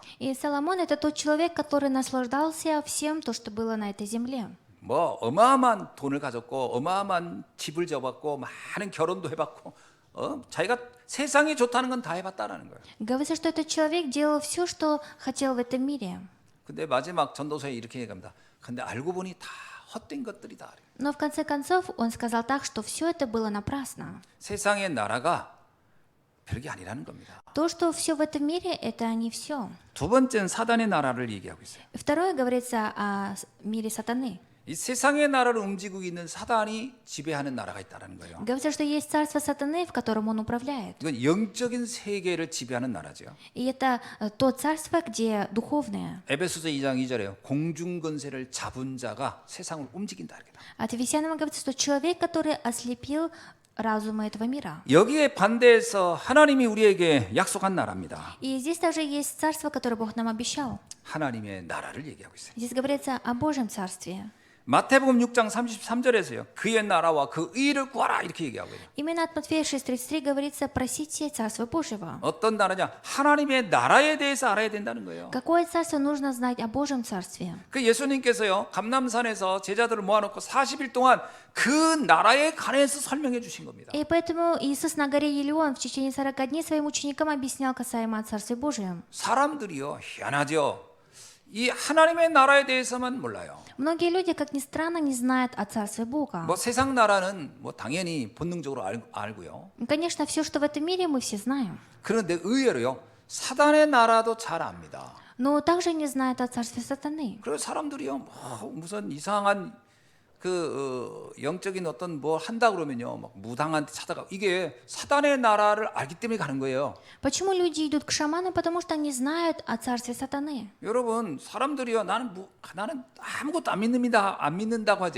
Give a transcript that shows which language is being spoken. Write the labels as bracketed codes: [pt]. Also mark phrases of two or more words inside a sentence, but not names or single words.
[ru] И Соломон это тот человек, который наслаждался всем то, что было на этой земле. [ko] 뭐 어마어마한 돈을 가졌고 어마어마한 집을 접었고 많은 결혼도 해봤고 자기가 세상이 좋다는 건 다 해봤다라는 거예요. [ru] Говорится, что этот человек делал все, что хотел в этом мире. [ko] 근데 마지막 전도서에 이렇게 얘기합니다. 근데 알고 보니 다 헛된 것들이다. [ru] Но в конце концов он сказал так, что все это было напрасно. [ko] 세상의 나라가 별게 아니라는 겁니다. [ru] То, что все в этом мире, это не все. [ko] 두 번째는 사단의 나라를 얘기하고 있어요. [ru] Второе говорится о мире сатаны. [ko] 이 세상의 나라를 움직이고 있는 사단이 지배하는 나라가 있다는 거예요. [ru] Говорится, что есть царство сатаны, в котором он управляет. [ko] 이건 영적인 세계를 지배하는 나라죠. [ru] И это то царство, где духовное. [ko] 에베소서 2장 2절에요. 공중 권세를 잡은 자가 세상을 움직인다 이렇게. [ru] От Ефесянам говорится, что человек, который ослепил разума этого мира. [ko] 여기에 반대해서 하나님이 우리에게 약속한 나라입니다. [ru] И здесь также есть царство, которое Бог нам обещал. [ko] 하나님의 나라를 얘기하고 있어요. [ru] Здесь говорится о Божьем царстве. [ko] 마태복음 6장 33절에서요. 그의 나라와 그 의를 구하라 이렇게 얘기하고 있어요. [ru] Именно от Матфея 6:33 говорится: просите царство Божьего. [ko] 어떤 나라냐? 하나님의 나라에 대해서 알아야 된다는 거예요. [ru] Какое царство нужно знать о Божьем царстве? [ko] 그 예수님께서요. 감람산에서 제자들을 모아놓고 40일 동안 그 나라에 관해서 설명해 주신 겁니다. [ru] И поэтому Иисус на горе Елеон в течение 40 дней своим ученикам объяснял касаемо о Царстве Божьем. [ko] 사람들이요. 희한하죠. 이 하나님의 나라에 대해서만 몰라요. [ru] Многие люди, как ни странно, не знают о Царстве Бога. [ko] 뭐 세상 나라는 뭐 당연히 본능적으로 알고요. [ru] Конечно, все, что в этом мире, мы все знаем. [ko] 그런데 의외로요. 사단의 나라도 잘 압니다. [ru] Но также не знают о Царстве Сатаны. [ko] 그래서 사람들이요. 무슨 이상한 영적인 어떤 뭐 한다 그러면요, 막 무당한테 찾아가. 이게 사단의 나라를 알기 때문에 가는 거예요. [ru] Почему люди идут к шаманам? Потому что они знают о царстве сатаны. [ko] 여러분, 사람들이요, 나는 아무것도 안 믿습니다, 안 믿는다고 하지.